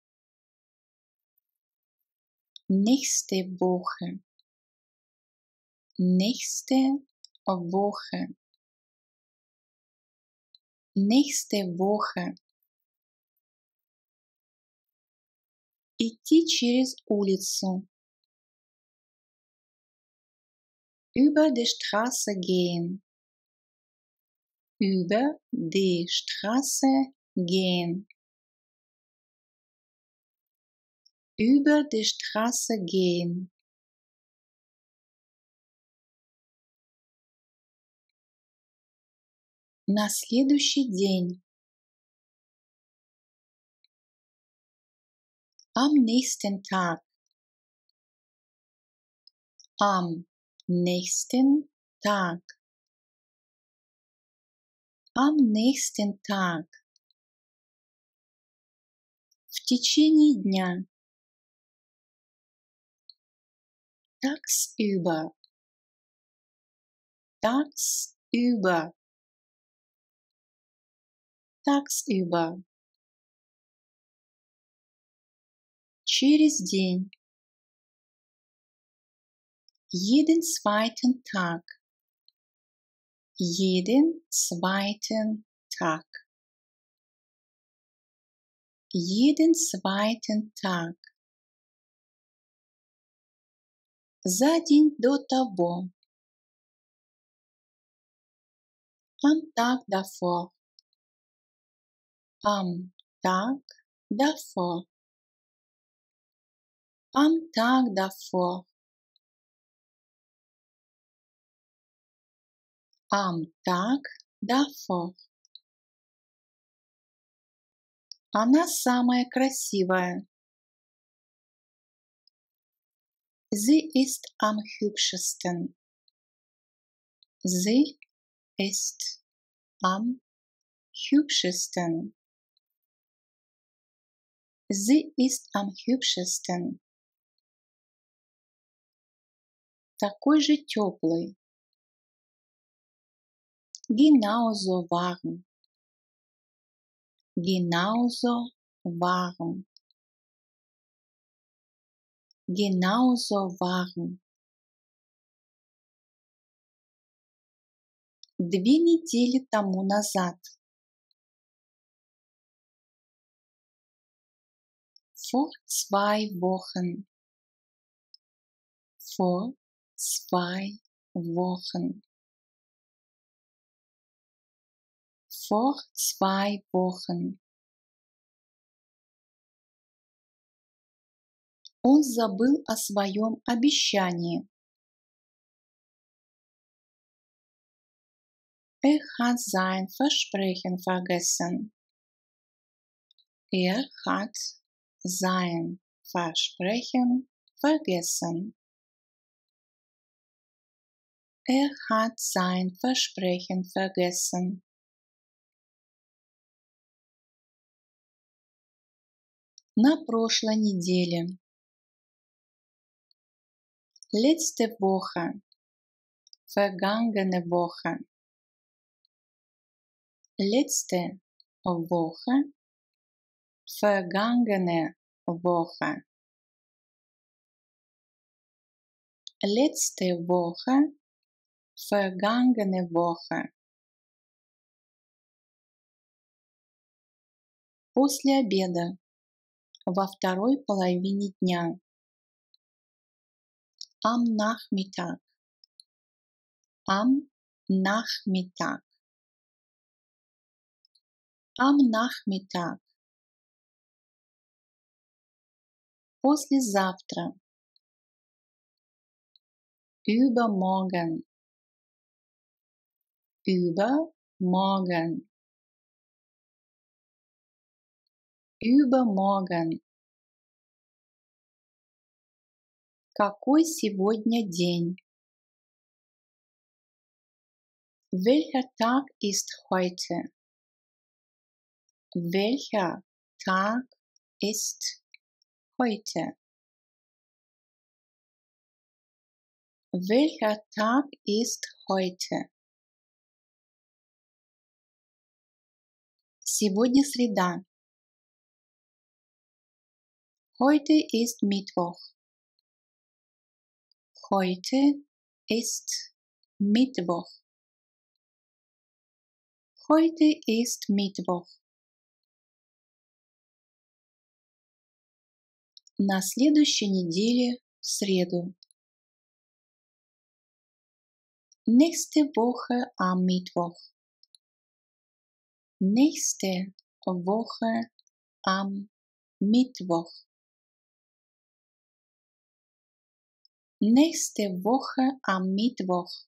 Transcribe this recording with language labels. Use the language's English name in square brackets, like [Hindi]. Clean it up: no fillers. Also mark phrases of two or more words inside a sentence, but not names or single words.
[German] Nächste Woche. Nächste Woche. Nächste Woche. [Russian] Идти через улицу. [German] Über die Straße gehen. Über die Straße gehen. Über die Straße gehen. [Russian] На следующий день. [German] Am nächsten Tag. Am nächsten Tag. Am nächsten Tag. [Russian] В течение дня. [German] Tagsüber. Tagsüber. Tagsüber. [Russian] Через день. [German] Jeden zweiten Tag. Jeden zweiten Tag. Jeden zweiten Tag. [Russian] За день до того. [German] Am Tag davor. Am Tag davor. Am Tag davor. Am Tag davor. [Russian] Она самая красивая. [German] Sie ist am hübschesten. Sie ist am hübschesten. Sie ist am hübschesten. [Russian] Такой же теплый. [German] Genauso warm. Genauso warm. Genauso warm. [Russian] 2 недели тому назад. [German] Vor 2 Wochen. Vor 2 Wochen. Vor 2 Wochen. [Russian] Он забыл о своем обещании. [German] Hat sein Versprechen vergessen. Hat sein Versprechen vergessen. Hat sein Versprechen vergessen. [Russian] На прошлой неделе. [German] Letzte Woche. Vergangene Woche. Letzte Woche. Vergangene Woche. Letzte Woche. Vergangene Woche. [Russian] После обеда. Во второй половине дня. [German] Am Nachmittag. Am Nachmittag. Am Nachmittag. послезавтра, übermorgen, übermorgen, übermorgen. [Russian] Какой сегодня день? [German] Welcher Tag ist heute? Welcher Tag ist heute? Welcher Tag ist heute? [Russian] Сегодня среда. [German] Heute ist Mittwoch. Heute ist Mittwoch. Heute ist Mittwoch. [Russian] На следующей неделе в среду. [German] Nächste Woche am Mittwoch. Nächste Woche am Mittwoch. Nächste Woche am Mittwoch.